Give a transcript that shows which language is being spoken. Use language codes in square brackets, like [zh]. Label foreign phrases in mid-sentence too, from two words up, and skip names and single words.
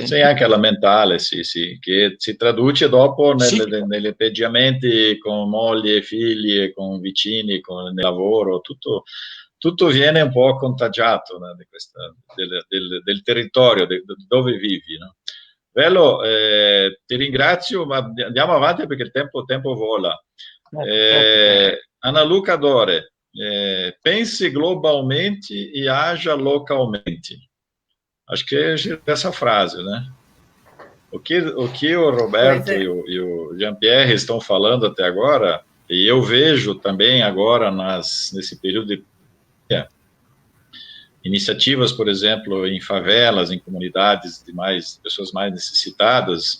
[it] Sì, anche la mentale, sì, che si traduce dopo negli atteggiamenti con mogli e figli e con vicini, con il lavoro, tutto viene un po' contagiato, no, del territorio, dove vivi, no? Bello, ti ringrazio, ma andiamo avanti perché il tempo vola. [pt] Ana Luca Dore, pense globalmente e haja localmente. Acho que é essa frase, né? O que o Roberto e o Jean-Pierre estão falando até agora, e eu vejo também agora nesse período de iniciativas, por exemplo, em favelas, em comunidades de pessoas mais necessitadas,